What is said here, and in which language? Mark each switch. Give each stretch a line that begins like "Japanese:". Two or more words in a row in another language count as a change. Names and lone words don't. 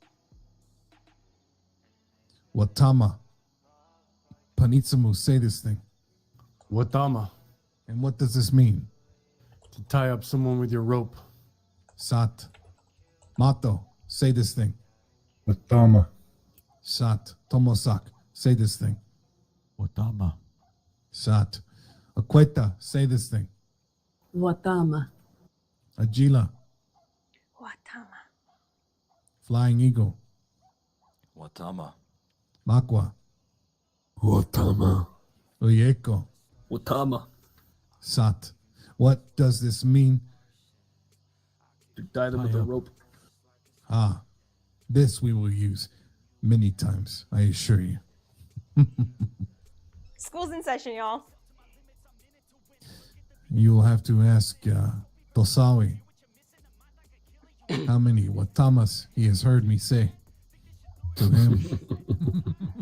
English: Watama. Panitsamu, say this thing. Watama. And what does this mean? To tie up someone with your rope. Sat. Mato, say this thing. Watama. Sat. Tomosak, say this thing. Watama. Sat. Akweta, say this thing. Watama. Atsila. Watama. Flying Eagle. Watama. Makwa. Watama. Oyeko. Watama. Sat. What does this mean? To tie them with a rope. This we will use many times, I assure you. School's in session, y'all. You will have to ask Tosawi how many Watamas he has heard me say to him.